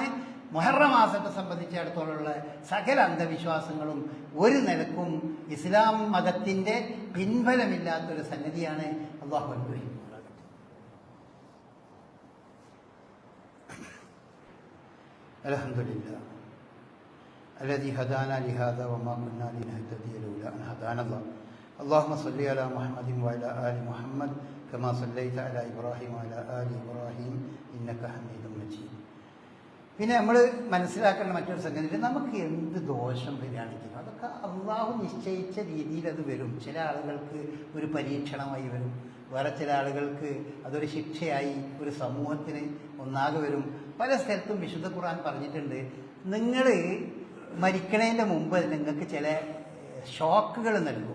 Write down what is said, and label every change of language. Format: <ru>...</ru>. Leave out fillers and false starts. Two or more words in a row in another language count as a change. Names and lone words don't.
<ml>മുഹറം മാസത്തെ സംബന്ധിച്ചിടത്തോളമുള്ള സകല അന്ധവിശ്വാസങ്ങളും ഒരു നിലക്കും ഇസ്ലാം മതത്തിൻ്റെ പിൻബലമില്ലാത്തൊരു സംഗതിയാണ്. അല്ലാഹു അനുഗ്രഹിക്കുമാറാകട്ടെ.</ml> <ar>അൽഹംദുലില്ലാഹ് الذي هدانا لهذا وما كنا لنهتدي لولا أن هدانا الله. اللهم صل على محمد وعلى آل محمد كما صليت على إبراهيم وعلى آل إبراهيم إنك حميد مجيد.</ar> <ml>പിന്നെ നമ്മൾ മനസ്സിലാക്കേണ്ട മറ്റൊരു സംഗതി, നമുക്ക് എന്ത് ദോഷം വരികയാണെങ്കിലും അതൊക്കെ അള്ളാഹു നിശ്ചയിച്ച രീതിയിൽ അത് വരും. ചില ആളുകൾക്ക് ഒരു പരീക്ഷണമായി വരും, വേറെ ചില ആളുകൾക്ക് അതൊരു ശിക്ഷയായി ഒരു സമൂഹത്തിന് ഒന്നാകെ വരും. പല സ്ഥലത്തും വിശുദ്ധ ഖുർആൻ പറഞ്ഞിട്ടുണ്ട്, നിങ്ങൾ മരിക്കണതിൻ്റെ മുമ്പ് നിങ്ങൾക്ക് ചില ഷോക്കുകൾ നൽകും.</ml>